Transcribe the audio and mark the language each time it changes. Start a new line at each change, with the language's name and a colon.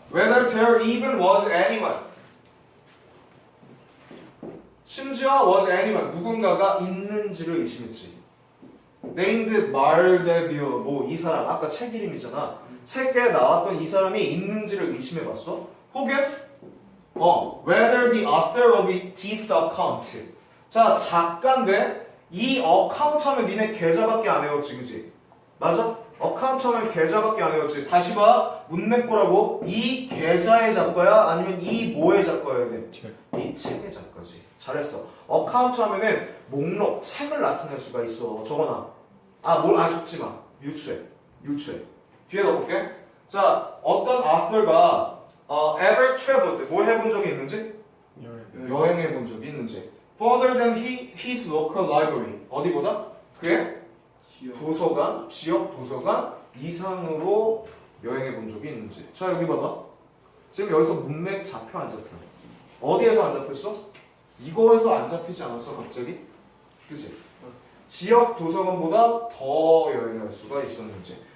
English: Whether there even was anyone.
Korean: 심지어 was anyone. 누군가가 있는지를 의심했지. named 말데뷰 뭐 이 사람 아까 책 이름이잖아. 책에 나왔던 이 사람이 있는지를 의심해봤어.
English: 혹은 whether the author of this account.
Korean: 자 작가인데 이 어카운트 하면 니네 계좌밖에 안 외웠지, 그지? 맞아? 어카운트 하면 계좌밖에 안 외웠지. 다시 봐. 문맥보라고. 이 계좌의 작가야? 아니면 이 뭐의 작가여야 돼? 이 책의 작가지. 잘했어. 어카운트 하면은 목록, 책을 나타낼 수가 있어. 적어놔. 적지 마. 유추해. 뒤에 넣어볼게. 자, 어떤 author가 ever traveled, 뭘 해본 적이 있는지? 여행해 본 적이 있는지.
English: Further than his local library.
Korean: 어디보다? 그의 도서관, 지역 도서관 이상으로 여행해 본 적이 있는지. 자, 여기 봐봐. 지금 여기서 문맥 잡혀 안 잡혀? 어디에서 안 잡혔어? 이거에서 안 잡히지 않았어, 갑자기? 그치? 지역 도서관보다 더 여행할 수가 있었는지.